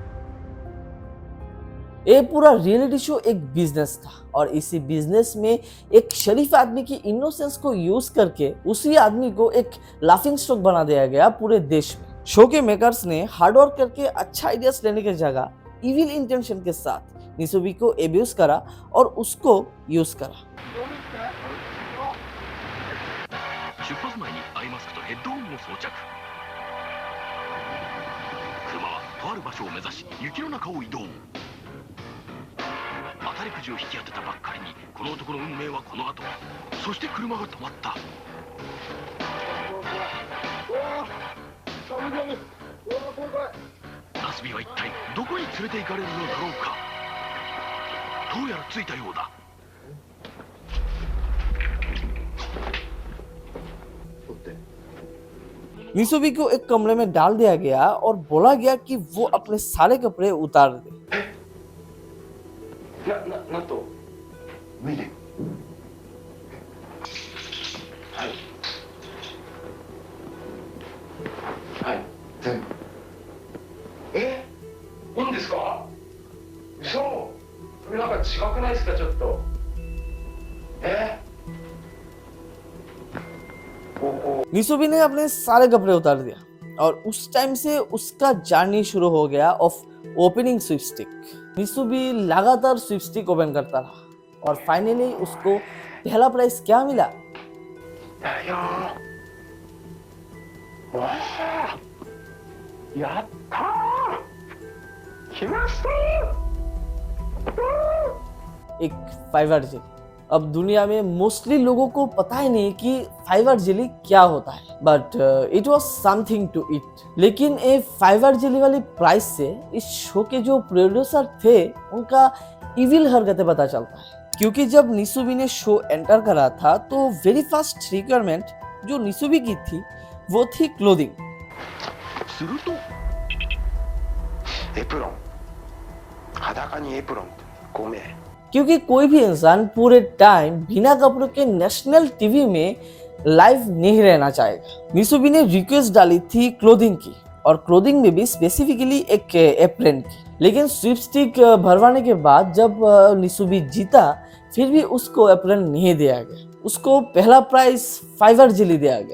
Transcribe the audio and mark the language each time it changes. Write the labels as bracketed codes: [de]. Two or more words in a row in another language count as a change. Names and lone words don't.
[hi] ये पूरा [en] reality show [hi] एक बिजनेस था और इसी बिजनेस में एक शरीफ आदमी की इनोसेंस को यूज करके उसी आदमी को एक [en] laughing stock [hi] बना दिया गया पूरे देश में। शो के मेकर्स ने हार्डवर्क करके अच्छा आइडियाज लेने की जगह [en] evil intention [hi] के साथ निसुबी को एब्यूज करा और उसको यूज करा। [ja] 出発前にアイマスクとヘッドホンを装着。車はとある場所を目指し雪の中を移動。当たりくじを引き当てたばっかりにこの男の運命はこの後。そして車が止まった。ナスビは一体どこに連れて行かれるのだろうか。どうやら着いたようだ。 [hi] निसुबी को एक कमरे में डाल दिया गया और बोला गया कि वो अपने सारे कपड़े उतार दे। [ja] なんと脱いではいはい全部いいんですか嘘これなんか違くないですかちょっと [hi] निसुबी ने अपने सारे कपड़े उतार दिया और उस टाइम से उसका जर्नी शुरू हो गया [en] of opening sweepstick. [hi] निसुबी लगातार स्वीपस्टिक ओपन करता रहा और फाइनली उसको पहला प्राइज क्या मिला? [ja] やったー来ました [hi] एक [en] fiber jelly. [hi] अब दुनिया में मोस्टली लोगों को पता ही नहीं कि [en] fiber jelly [hi] क्या होता है, [en] but it was something to it. [hi] लेकिन ये [en] fiber jelly [hi] वाली प्राइस से इस शो के जो प्रोड्यूसर थे उनका इविल हरकतें पता चलता है। क्योंकि जब निसुबी ने शो एंटर करा था तो [en] very first requirement [hi] जो निसुबी की थी वो थी क्लोथिंग। [ja] するとエプロン裸にエプロン5名 [hi] क्योंकि कोई भी इंसान पूरे टाइम बिना कपड़ों के [en] national TV [hi] में लाइव नहीं रहना चाहेगा। निसुबी ने रिक्वेस्ट डाली थी क्लोथिंग की और क्लोथिंग में भी स्पेसिफिकली एक एप्रन की। लेकिन स्वीपस्टिक भरवाने के बाद जब निसुबी जीता फिर भी उसको एप्रन नहीं दिया गया, उसको पहला प्राइज [en] fiber jelly [hi] दिया गया।